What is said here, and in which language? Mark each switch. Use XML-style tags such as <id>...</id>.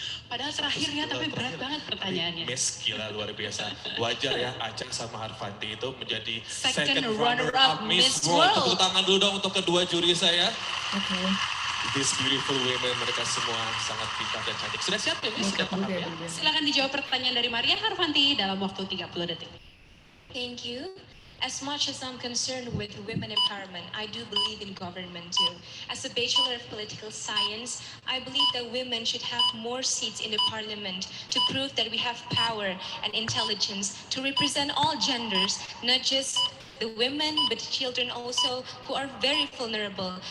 <id>Padahal terakhirnya tapi berat banget pertanyaannya. Miss, gila luar biasa. Wajar ya Aca sama Harfanti itu menjadi</id> <en>Second runner-up Miss World.</en> <id>Tepuk tangan dulu dong untuk kedua juri saya. Oke.</id> <en>These beautiful women,</en> <id>mereka semua sangat pintar dan cantik. Sudah siap ya Miss? Sudah paham ya? Silakan dijawab pertanyaan dari Maria Harfanti dalam waktu 30 detik.</id> <en>Thank you. As much as I'm concerned with women empowerment, I do believe in government too. As a Bachelor of Political Science, I believe that women should have more seats in the parliament to prove that we have power and intelligence to represent all genders, not just the women, but children also, who are very vulnerable.</en>